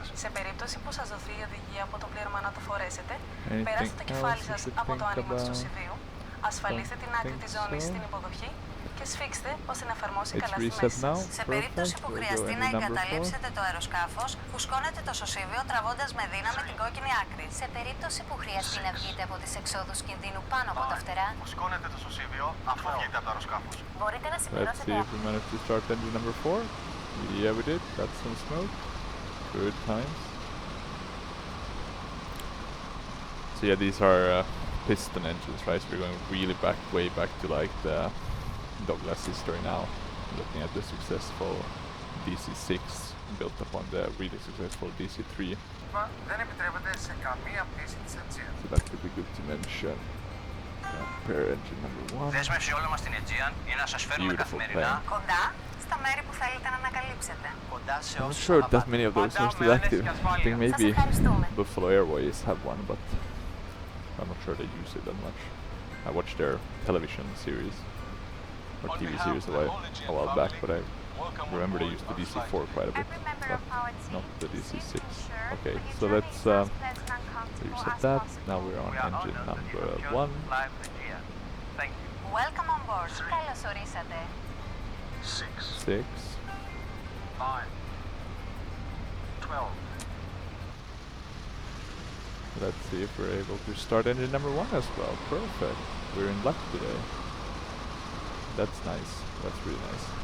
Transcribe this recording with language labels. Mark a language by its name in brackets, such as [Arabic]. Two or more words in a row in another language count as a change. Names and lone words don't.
[Greek] Σε περίπτωση που σας δοθεί η οδηγία από το πλήρωμα να το φορέσετε, περάστε το κεφάλι σας από το άνοιγμα του σωσίβιου, ασφαλίστε την άκρη της ζώνης στην υποδοχή και σφίξτε ώστε να εφαρμόσει καλά στη μέση σας. Σε περίπτωση που χρειαστεί να εγκαταλείψετε το αεροσκάφος, φουσκώνετε το σωσίβιο τραβώντας με δύναμη την κόκκινη άκρη. Σε περίπτωση που χρειαστεί να βγείτε από τις εξόδους κινδύνου πάνω από τα φτερά, φουσκώνετε το σωσίβιο αφού βγείτε από το αεροσκάφος. Μπορείτε να [English] Let's [Greek] συμπληρώσετε. [English] see if we managed to start engine number 4. Yeah, we did. That's some smoke. Good times. So yeah, these are piston engines, right? So we're going really way back to like the Douglas history now. Looking at the successful DC-6 built upon the really successful DC-3. [Greek] Δεν επιτρέπεται σε καμία πτήση της Aegean. [English] So that could be good to mention. Pair engine number 1. [Greek] Δέσμευση όλων μας στην Aegean είναι να σας φέρνουμε καθημερινά Κοντά στα μέρη που θέλετε να ανακαλύψετε. κοντά σε [English] I'm not [Greek] όσους [English] sure that [Greek] αγαπάτε. [English] many of those are still active. I think maybe Buffalo Airways have one, but I'm not sure they use it that much. I watch their television series. or TV series a while back, but I remember they used the DC-4 quite a bit, but not the DC-6. Okay, so let's reset that. Now we're on engine number 1. Welcome on board. [Greek] Καλώς ορίσατε. [English] 6. 9. 12. Let's see if we're able to start engine number 1 as well. Perfect. We're in luck today. That's nice. That's really nice.